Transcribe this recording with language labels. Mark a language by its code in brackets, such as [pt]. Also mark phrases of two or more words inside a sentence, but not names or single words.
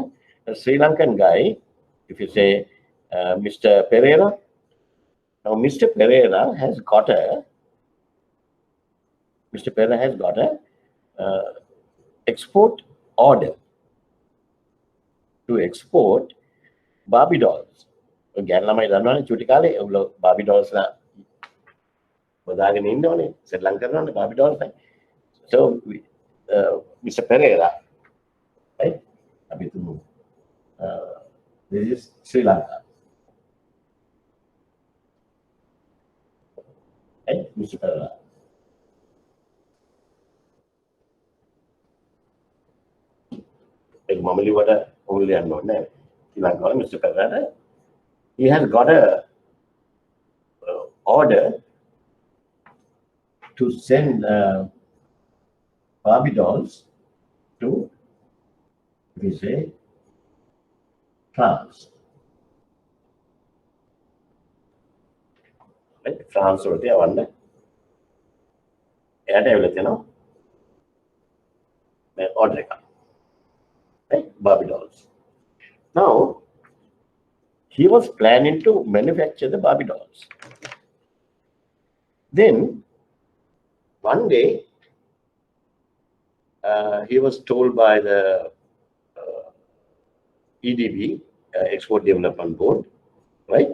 [en] A Sri Lankan guy, if you say Mr. Pereira, now Mr. Pereira has got a export order to export Barbie dolls. [si] ගැන ළමයි දන්නවනේ චුටි කාලේ ඔයගොල්ලෝ Barbie dolls ලා හොදාගෙන ඉන්නවනේ සෙල්ලම් කරනවනේ Barbie dolls ලා. [en] So Mr. Pereira, right? [si] අපි තුමු. [en] This is Sri Lanka. Right? Mr. Pereira. [si] ඒක මම ලිවට ඔයගොල්ලෝ යන්න ඕනේ නැහැ. ශ්‍රී ලංකාවේ Mr. [en] Pereira, he has got a order to send Barbie dolls to, we say, France. Right? [si] France වලට යවන්න. එයාට ඇවිල්ලා තියෙනවා මේ order එක. [en] Right? Barbie dolls. Now, he was planning to manufacture the Barbie dolls. Then, one day, he was told by the EDB, Export Development Board, right?